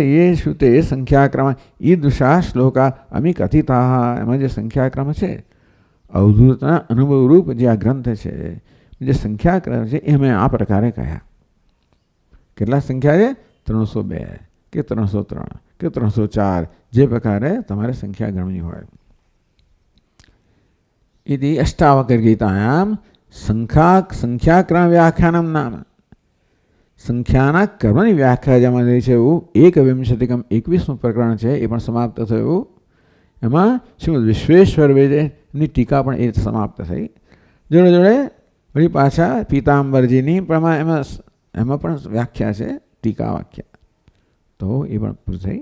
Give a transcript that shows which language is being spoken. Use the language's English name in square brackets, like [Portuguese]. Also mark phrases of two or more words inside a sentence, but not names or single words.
[Gujarati] એ શું તે સંખ્યાક્રમ [Sanskrit] ઈદૃશા શ્લોકા અમી કથિતાઃ [Gujarati] એમાં જે સંખ્યાક્રમ છે અવધૂતના અનુભવરૂપ જે આ ગ્રંથ છે જે સંખ્યાક્રમ છે એ મેં આ પ્રકારે કહ્યા કેટલા સંખ્યા છે 302 કે 303 કે 304 જે પ્રકારે તમારે સંખ્યા ગણવી હોય [Sanskrit] इति अष्टावक्र गीतायां संख्याक्रम व्याख्यानम नाम [Gujarati] સંખ્યાના કર્મની વ્યાખ્યા જેમાં થઈ છે એવું 21કમ 21મું પ્રકરણ છે એ પણ સમાપ્ત થયું એમાં શ્રીમદ વિશ્વેશ્વર વેદની ટીકા પણ એ સમાપ્ત થઈ જોડે જોડે વળી પાછા પીતાંબરજીની પણ એમાં પણ વ્યાખ્યા છે ટીકા વાક્ય તો એ પણ પૂરું થઈ.